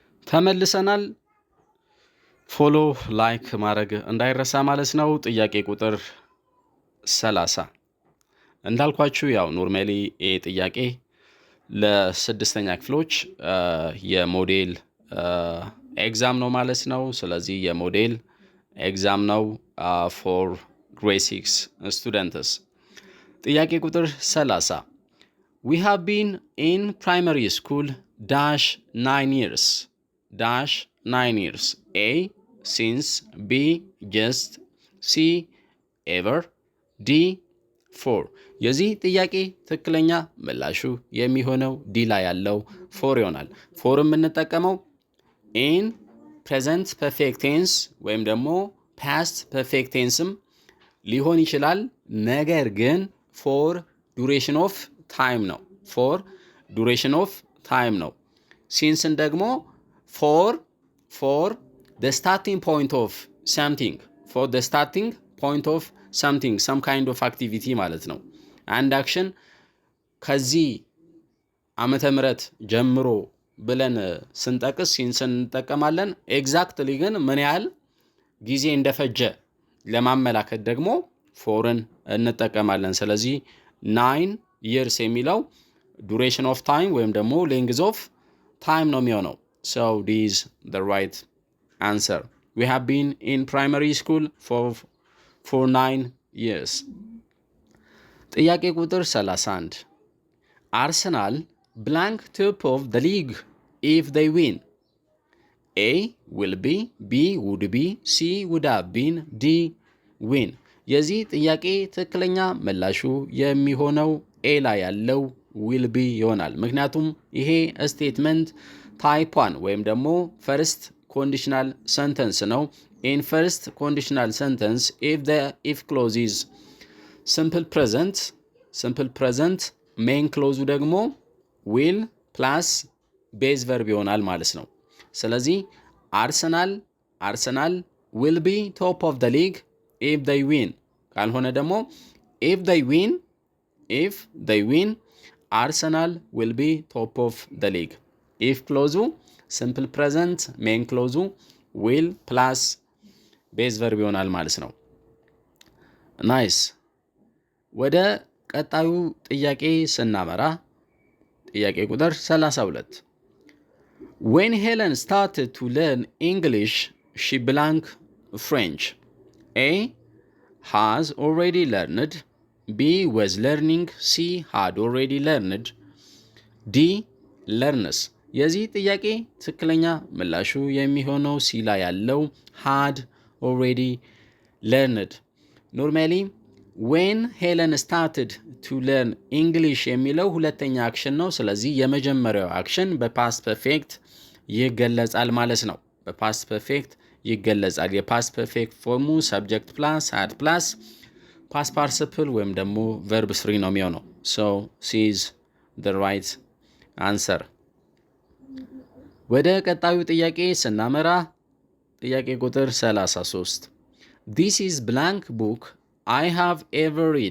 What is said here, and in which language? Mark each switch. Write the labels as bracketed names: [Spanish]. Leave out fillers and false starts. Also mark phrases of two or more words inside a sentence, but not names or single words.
[Amharic] ተመልሰናል። [English] follow like [Amharic] ማድረግ እንዳይረሳ ማለት ነው። ጥያቄ ቁጥር 30 እንዳልኳችሁ ያው ኖርማሊ ይሄ ጥያቄ ለስድስተኛ ክፍሎች [English] model exam [Amharic] ነው ማለት ነው። ስለዚህ የሞዴል ኤግዛም ነው [English] for grade 6 students። [Amharic] ጥያቄ ቁጥር 30 [English] we have been in primary school dash 9 years dash 9 years A since B just C ever [Amharic] D 4 የዚህ ጥያቄ ትክክለኛ ምላሹ የሚሆነው ዲ ላይ ያለው 4 ይሆናል። 4 የምንጠቀመው [English] in present perfect tense [Amharic] ወይም ደግሞ [English] past perfect tenseም [Amharic] ሊሆን ይችላል። ነገር ግን [English] for duration of time [Amharic] ነው። [English] for duration of time [Amharic] ነው። sinceን ደግሞ [English] for the starting point of something for the starting point of something some kind of activity [Amharic] ማለት ነው። አንድ አክሽን ከዚህ ዓመተ ምህረት ጀምሮ ብለን ስንጠቅስ ሲንስን እንጠቀማለን። ኤግዛክትሊ ግን ምን ያህል ጊዜ እንደፈጀ ለማመላከት ደግሞ ፎርን እንጠቀማለን። ስለዚህ 9 years የሚለው [English] duration of time [Amharic] ወይም ደግሞ [English] length of time [Amharic] ነው የሚሆነው። [English] So this is the right answer. We have been in primary school for 9 years. [Amharic] ጥያቄ ቁጥር 31 [English] Arsenal blank top of the league if they win. A will be, B would be, C would have been, D win. [Amharic] የዚህ ጥያቄ ትክክለኛ ምላሹ የሚሆነው ኤ ላይ ያለው will be ይሆናል። ምክንያቱም ይሄ [English] statement type 1 [Amharic] ወይም ደግሞ [English] first conditional sentence [Amharic] ነው። [English] in first conditional sentence if clause is simple present main clause ደግሞ will plus base verb [Amharic] ይሆናል ማለት ነው። ስለዚህ አርሰናል [English] will be top of the league if they win [Amharic] ካልሆነ ደግሞ [English] if they win Arsenal will be top of the league. if clause simple present main clause will plus base verb [Amharic] ይሆናል ማለት ነው። ናይስ። ወደ ቀጣዩ ጥያቄ ስናመራ ጥያቄ ቁጥር 32 [English] When Helen started to learn English, she blank French. A has already learned. B was learning. C had already learned. D learns. [Amharic] የዚህ ጥያቄ ትክክለኛ ምላሹ የሚሆነው ሲ ላይ ያለው had already learned። ኖርማሊ [English] when Helen started to learn [Amharic] English የሚለው ሁለተኛ አክሽን ነው። ስለዚህ የመጀመሪያው አክሽን [English] past perfect [Amharic] ይገለጻል ማለት ነው። [English] past perfect [Amharic] ይገለጻል። [English] past perfect [Amharic] ፎርሙ [English] subject plus had plus past participle [Amharic] ወይም ደግሞ ቨርብ 3 ነው የሚሆነው። [English] so C is the right answer። [Amharic] ወደ ቀጣዩ ጥያቄ ስናመራ ጥያቄ ቁጥር 33 [English] This is blank book I have ever read.